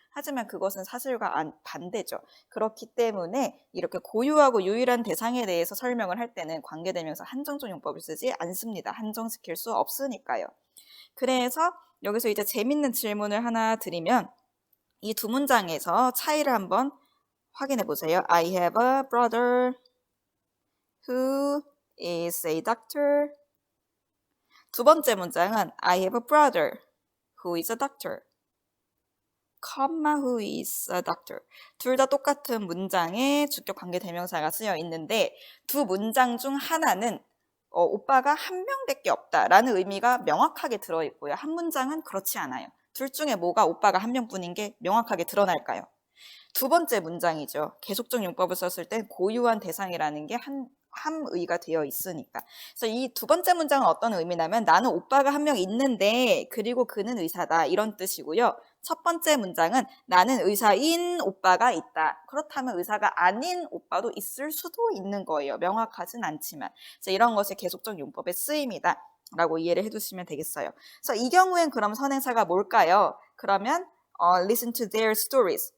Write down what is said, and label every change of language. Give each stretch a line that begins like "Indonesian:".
Korean: 하지만 그것은 사실과 반대죠. 그렇기 때문에 이렇게 고유하고 유일한 대상에 대해서 설명을 할 때는 관계 대명사 한정적 용법을 쓰지 않습니다. 한정시킬 수 없으니까요. 그래서 여기서 이제 재밌는 질문을 하나 드리면 이 두 문장에서 차이를 한번 확인해 보세요.
English: I have a brother who is a doctor.
Korean: 두 번째 문장은
English: I have a brother who is a doctor, who is a doctor.
Korean: 둘 다 똑같은 문장에 주격 관계 대명사가 쓰여 있는데 두 문장 중 하나는 오빠가 한 명밖에 없다라는 의미가 명확하게 들어있고요. 한 문장은 그렇지 않아요. 둘 중에 뭐가 오빠가 한 명뿐인 게 명확하게 드러날까요? 두 번째 문장이죠. 계속적 용법을 썼을 때 고유한 대상이라는 게 함의가 되어 있으니까. 그래서 이 두 번째 문장은 어떤 의미냐면 나는 오빠가 한 명 있는데 그리고 그는 의사다 이런 뜻이고요. 첫 번째 문장은 나는 의사인 오빠가 있다. 그렇다면 의사가 아닌 오빠도 있을 수도 있는 거예요. 명확하진 않지만. 그래서 이런 것이 계속적 용법의 쓰임이다 라고 이해를 해두시면 되겠어요. 그래서 이 경우엔 그럼 선행사가 뭘까요? 그러면
English: listen to their stories.